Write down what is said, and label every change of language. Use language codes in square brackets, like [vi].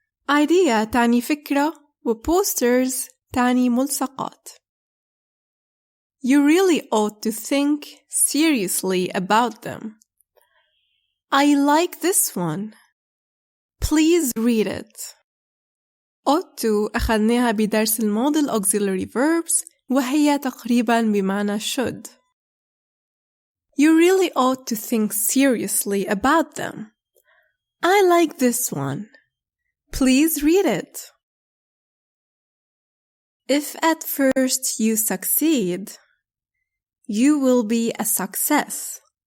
[ar] Idea تعني فكرة و posters تعني ملصقات. [en] You really ought to think seriously about them. I like this one. Please read it. [ar] ought to أخذناها بدرس الماضي auxiliary verbs وهي تقريبا بمعنى should. [en] You really ought to think seriously about them. I like this one. Please read it. If at first you succeed, you will be a success.